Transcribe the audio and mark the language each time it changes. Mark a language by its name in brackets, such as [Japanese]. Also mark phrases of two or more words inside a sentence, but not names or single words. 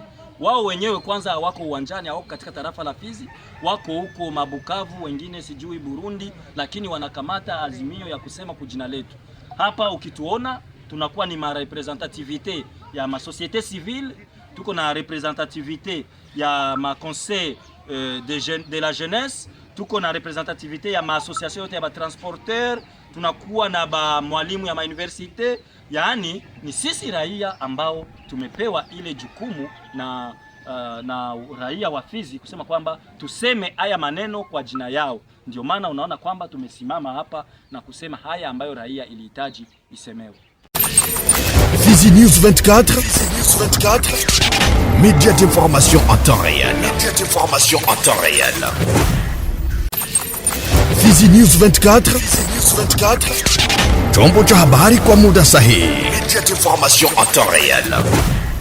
[Swahili] Wao wenyewe kwanza hawako uwanjani, hawako katika tarafa la Fizi, wako huko Mabukavu, wengine sijui Burundi, lakini wanakamata azimio ya kusema kujina letu. Hapa ukituona tunakuwa ni ma representativité ya ma société civile, tuko na representativité ya ma [French] conseil de la jeunesse, [Swahili] tuko na representativité ya ma association yote ya ba transporteur, tunakuwa na ba mwalimu ya ma université. Yaani ni sisi raia ambao tumepewa ile jukumu na raia wa Fizi kusema kwamba tuseme haya maneno kwa jina yao. Ndio maana unaona kwamba tumesimama hapa na kusema haya ambayo raia ilihitaji isemewe. Fizi News 24, Fizi News 24, [French] média d'information en temps réel. Média d'information en temps réel. [Swahili] Fizi News 24, Fizi News 24, chombo cha habari kwa muda sahihi. [French] Média d'information en temps réel.